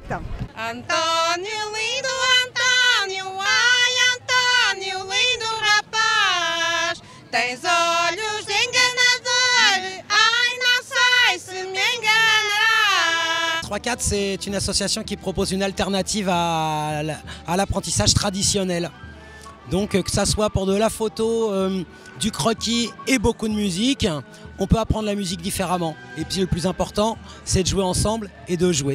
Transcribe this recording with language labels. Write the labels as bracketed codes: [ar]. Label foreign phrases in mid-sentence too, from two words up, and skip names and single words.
[pt] Antônio lindo, Antônio, ai Antônio lindo rapaz, tens olhos enganadores, ai não sei se me enganarás. [fr] 3-4, c'est une association qui propose une alternative à l'apprentissage traditionnel. Donc que ça soit pour de la photo, du croquis et beaucoup de musique, on peut apprendre la musique différemment. Et puis le plus important, c'est de jouer ensemble et de jouer.